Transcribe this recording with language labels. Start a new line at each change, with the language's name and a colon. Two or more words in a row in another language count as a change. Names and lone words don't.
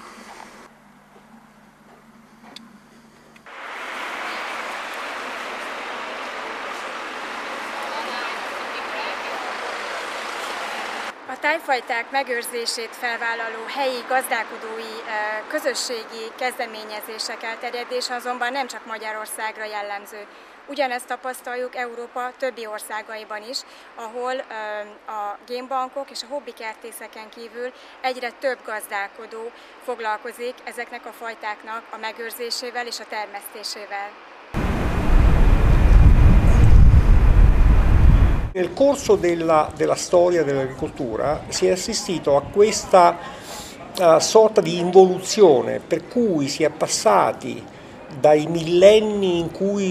Hungarian: A tájfajták megőrzését felvállaló helyi gazdálkodói közösségi kezdeményezések elterjedése azonban nem csak Magyarországra jellemző. Ugyanezt tapasztaljuk Európa többi országaiban is, ahol a génbankok és a hobbikertészeken kívül egyre több gazdálkodó foglalkozik ezeknek a fajtáknak a megőrzésével és a termesztésével.
Italian: Nel corso della storia dell'agricoltura si è assistito a questa sorta di involuzione per cui si è passati dai millenni in cui